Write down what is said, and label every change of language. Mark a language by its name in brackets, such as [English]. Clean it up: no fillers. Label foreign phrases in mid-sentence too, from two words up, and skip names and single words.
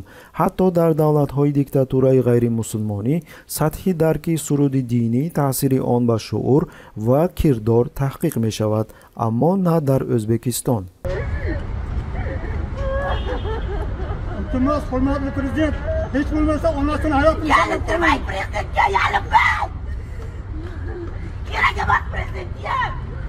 [Persian] حتی در دولت‌های دیکتاتورای غیر مسلمانی سطح درک سرود دینی تاثیر آن به شعور و کردار تحقیق می شود، اما نه در ازبکستان. [Uzbek] Iltimos, hurmatli prezident, hech bo'lmasa onasini hayotini Yaltirmang prezidentga, yalinmang. Kerak emas prezidentga.